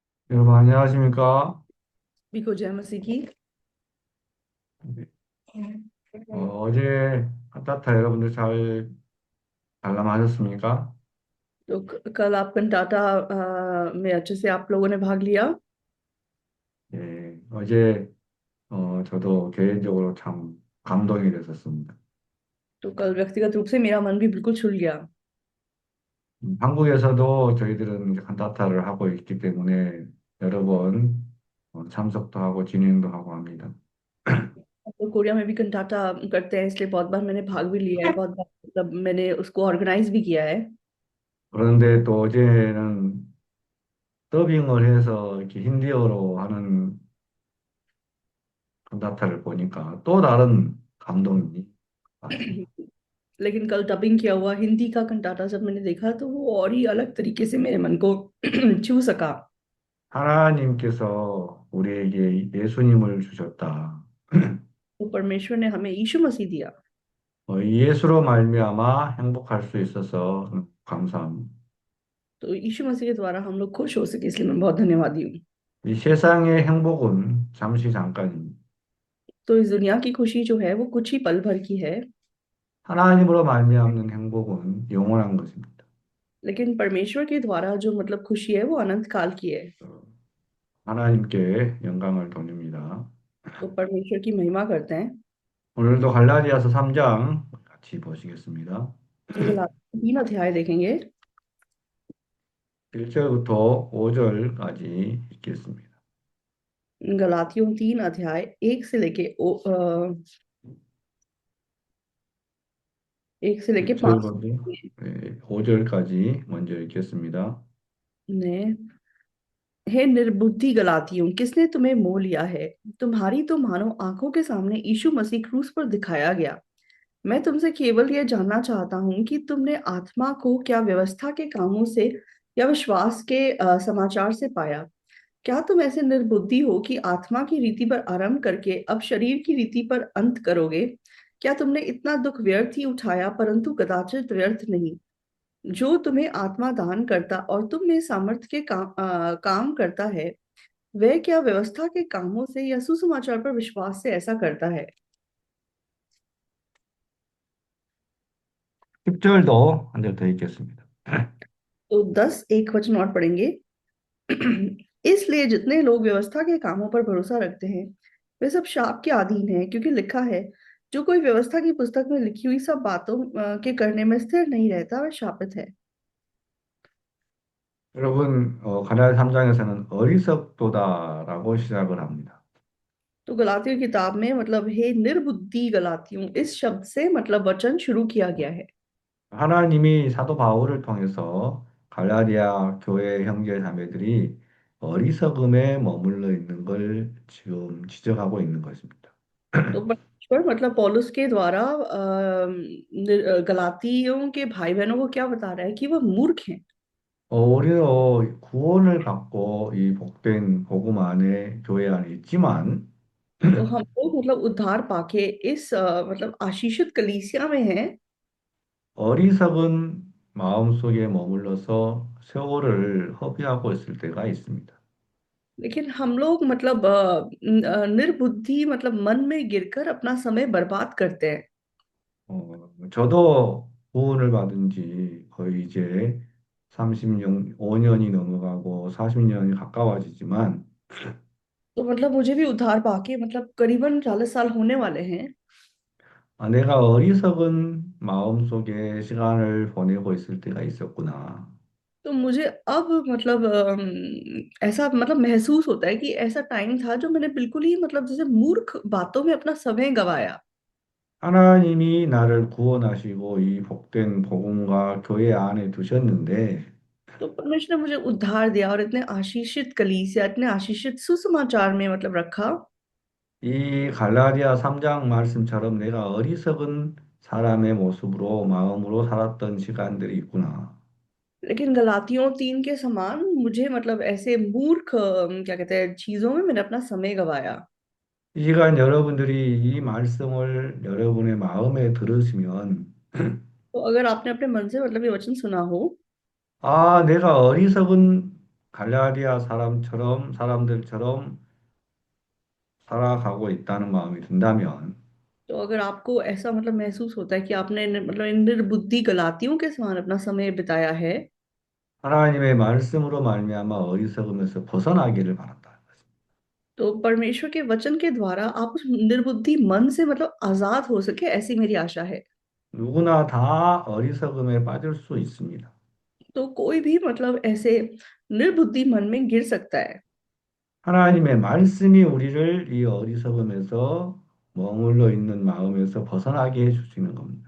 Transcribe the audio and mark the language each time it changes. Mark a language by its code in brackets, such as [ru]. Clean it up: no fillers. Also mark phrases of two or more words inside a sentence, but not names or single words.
[ko] 여러분 안녕하십니까? [hi] बिको जय मसीह की। [ko] 어제 칸타타 여러분들 잘 관람하셨습니까? [hi] तो कल आप कंटाटा में अच्छे से आप लोगों ने भाग लिया। [ko] 예, 어제 저도 개인적으로 참 감동이 됐었습니다. [hi] तो कल व्यक्तिगत रूप से मेरा मन भी बिल्कुल छुल गया। [ko] 한국에서도 저희들은 이제 칸타타를 하고 있기 때문에 여러 번 참석도 하고 진행도 하고 합니다. [hi] तो कोरिया में भी कंटाटा करते हैं, इसलिए बहुत बार मैंने भाग भी लिया है, बहुत बार मतलब मैंने उसको ऑर्गेनाइज भी किया है। [ko] 그런데 또 어제는 더빙을 해서 이렇게 힌디어로 하는 칸타타를 보니까 또 다른 감동이 왔습니다. [hi] लेकिन कल डबिंग किया हुआ हिंदी का कंटाटा जब मैंने देखा तो वो और ही अलग तरीके से मेरे मन को छू सका। [ko] 하나님께서 우리에게 예수님을 주셨다. [hi] तो परमेश्वर ने हमें यीशु मसीह दिया। [ko] 이 예수로 말미암아 행복할 수 있어서 감사합니다. [hi] तो यीशु मसीह के द्वारा हम लोग खुश हो सके, इसलिए मैं बहुत धन्यवादी हूँ। [ko] 이 세상의 행복은 잠시 잠깐입니다. [hi] तो इस दुनिया की खुशी जो है वो कुछ ही पल भर की है। [ko] 하나님으로 말미암는 행복은 영원한 것입니다. [hi] लेकिन परमेश्वर के द्वारा जो मतलब खुशी है वो अनंत काल की है। [ko] 어, 하나님께 영광을 돌립니다. [hi] तो परमेश्वर की महिमा करते हैं। [ko] 오늘도 갈라디아서 3장 같이 보시겠습니다. [hi] गलातियों 3 अध्याय देखेंगे। [ko] 1절부터 5절까지 읽겠습니다. [hi] गलातियों 3 अध्याय 1 से लेके 5 [ko] 1절부터 5절까지 먼저 읽겠습니다. [hi] ने हे निर्बुद्धि गलातियों, किसने तुम्हें मोह लिया है? तुम्हारी तो मानो आंखों के सामने यीशु मसीह क्रूस पर दिखाया गया। मैं तुमसे केवल यह जानना चाहता हूं कि तुमने आत्मा को क्या व्यवस्था के कामों से या विश्वास के समाचार से पाया? क्या तुम ऐसे निर्बुद्धि हो कि आत्मा की रीति पर आरंभ करके अब शरीर की रीति पर अंत करोगे? क्या तुमने इतना दुख व्यर्थ ही उठाया, परंतु कदाचित व्यर्थ नहीं? जो तुम्हें आत्मा दान करता और तुम में सामर्थ्य के काम करता है, वह क्या व्यवस्था के कामों से या सुसमाचार पर विश्वास से ऐसा करता है? [ko] 10절도 한 절 더 읽겠습니다. [hi] तो 10 एक वचन और पढ़ेंगे। इसलिए जितने लोग व्यवस्था के कामों पर भरोसा रखते हैं, वे सब शाप के अधीन हैं, क्योंकि लिखा है, जो कोई व्यवस्था की पुस्तक में लिखी हुई सब बातों के करने में स्थिर नहीं रहता, वह शापित है। [ko] 여러분, 가나안 3장에서는 어리석도다라고 시작을 합니다. [hi] तो गलातियों की किताब में मतलब हे निर्बुद्धि गलातियों, इस शब्द से मतलब वचन शुरू किया गया है। [ko] 하나님이 사도 바울을 통해서 갈라디아 교회 형제 자매들이 어리석음에 머물러 있는 걸 지금 지적하고 있는 것입니다. [hi] तो परमेश्वर मतलब पौलुस के द्वारा गलातियों के भाई बहनों को क्या बता रहा है कि वह मूर्ख हैं। [ko] 우리도 구원을 받고 이 복된 복음 안에 교회 안에 있지만 [hi] तो हम लोग मतलब उद्धार पाके इस मतलब आशीषित कलीसिया में हैं। [ko] 어리석은 마음속에 머물러서 세월을 허비하고 있을 때가 있습니다. [hi] लेकिन हम लोग मतलब निर्बुद्धि मतलब मन में गिरकर अपना समय बर्बाद करते हैं। [ko] 저도 구원을 받은 지 거의 이제 30년, 5년이 넘어가고 40년이 가까워지지만 [hi] तो मतलब मुझे भी उद्धार पाके मतलब करीबन 40 साल होने वाले हैं। [ko] 내가 어리석은 마음속에 시간을 보내고 있을 때가 있었구나. [hi] तो मुझे अब मतलब ऐसा मतलब महसूस होता है कि ऐसा टाइम था जो मैंने बिल्कुल ही मतलब जैसे मूर्ख बातों में अपना समय गवाया। [ko] 하나님이 나를 구원하시고 이 복된 복음과 교회 안에 두셨는데 [hi] तो परमेश्वर ने मुझे उद्धार दिया और इतने आशीषित कलीसिया, इतने आशीषित सुसमाचार में मतलब रखा। [ko] 이 갈라디아 3장 말씀처럼 내가 어리석은 사람의 모습으로 마음으로 살았던 시간들이 있구나. [hi] लेकिन गलातियों 3 के समान मुझे मतलब ऐसे मूर्ख क्या कहते हैं चीजों में मैंने अपना समय गवाया। [ko] 이 시간 여러분들이 이 말씀을 여러분의 마음에 들으시면 [hi] तो अगर आपने अपने मन से मतलब ये वचन सुना हो, [ko] 내가 어리석은 갈라디아 사람들처럼 살아가고 있다는 마음이 든다면 [hi] तो अगर आपको ऐसा मतलब महसूस होता है कि आपने मतलब इन निर्बुद्धि गलातियों के समान अपना समय बिताया है, [ko] 하나님의 말씀으로 말미암아 어리석음에서 벗어나기를 바란다. [hi] तो परमेश्वर के वचन के द्वारा आप उस निर्बुद्धि मन से मतलब आजाद हो सके, ऐसी मेरी आशा है। [ko] 누구나 다 어리석음에 빠질 수 있습니다. [hi] तो कोई भी मतलब ऐसे निर्बुद्धि मन में गिर सकता है। [ko] 하나님의 말씀이 우리를 이 어리석음에서 머물러 있는 마음에서 벗어나게 해주시는 겁니다.